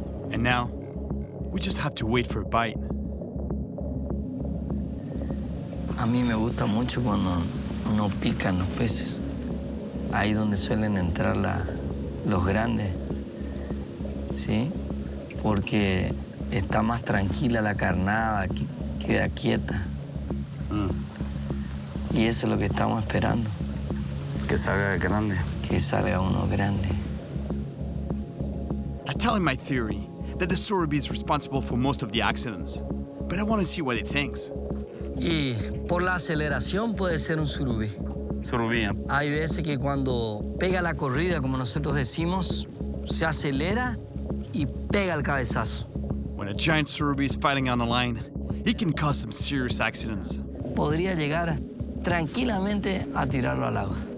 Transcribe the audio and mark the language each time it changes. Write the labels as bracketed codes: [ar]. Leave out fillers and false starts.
[en] And now, we just have to wait for a bite. [es] A mí me gusta mucho cuando no pican los peces. Ahí donde suelen entrar los grandes, ¿sí? Porque está más tranquila la carnada, queda quieta. Y eso es lo que estamos esperando. Que salga grande. Que salga uno grande. [en] I tell him my theory, that the surubi is responsible for most of the accidents. But I want to see what he thinks. [es] Y por la aceleración puede ser un surubí. Surubí. Hay veces que cuando pega la corrida, como nosotros decimos, se acelera y pega el cabezazo. [en] When a giant surubi is fighting on the line, it can cause some serious accidents. [es] Podría llegar tranquilamente a tirarlo al agua.